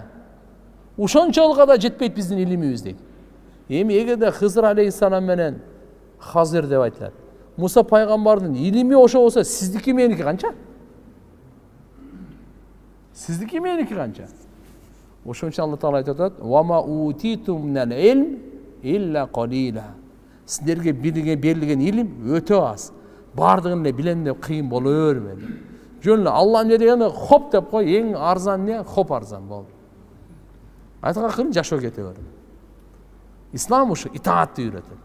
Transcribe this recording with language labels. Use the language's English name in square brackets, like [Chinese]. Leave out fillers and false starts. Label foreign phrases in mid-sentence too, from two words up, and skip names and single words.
[Kyrgyz] Ушончолуга да жетпейт биздин илимибиз дейт. Эми эгерде Хызыр алейхиссалам менен Хазир деп айтылат, Муса пайгамбардын илими ошо болсо, сиздики меники канча? Сиздики меники канча? Ошончо Алла Таала айтып атат: [Arabic] "وما أوتيتم من العلم إلا قليلا." [Kyrgyz] Сиздерге берилген илим өтө аз. Бардыгын эле билем деп кыйын боло бербейт. Жөн эле Алла эмне дегени хоп деп кой, эң арзан эмне? Хоп арзан болду. Айткан жашоо кете бер. Ислам ушу итаатты үйрөтөт.